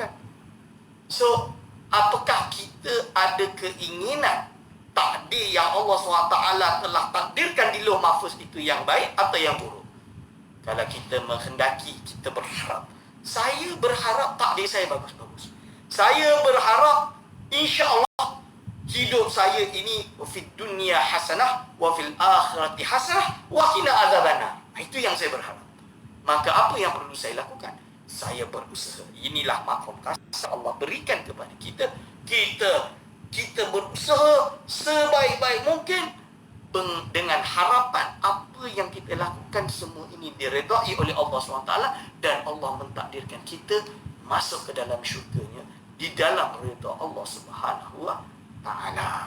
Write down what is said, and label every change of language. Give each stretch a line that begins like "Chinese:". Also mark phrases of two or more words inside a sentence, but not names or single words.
Malay: So, apakah kita ada keinginan takdir yang Allah SWT telah takdirkan di Lauh Mahfuz itu yang baik atau yang buruk? Kalau kita menghendaki, kita berharap, saya berharap takdir saya bagus-bagus. Saya berharap insya-Allah hidup saya ini
Arabic: في الدنيا حسنة وفي الآخرة حسنة وقنا عذاب النار.
Malay: Itu yang saya berharap. Maka apa yang perlu saya lakukan? Saya berusaha. Inilah makom kasih Allah berikan kepada kita. Kita berusaha sebaik-baik mungkin dengan harapan apa yang kita lakukan semua ini diredai oleh Allah SWT, dan Allah mentakdirkan kita masuk ke dalam syurga-Nya di dalam redha Allah
Arabic: سبحانه وتعالى.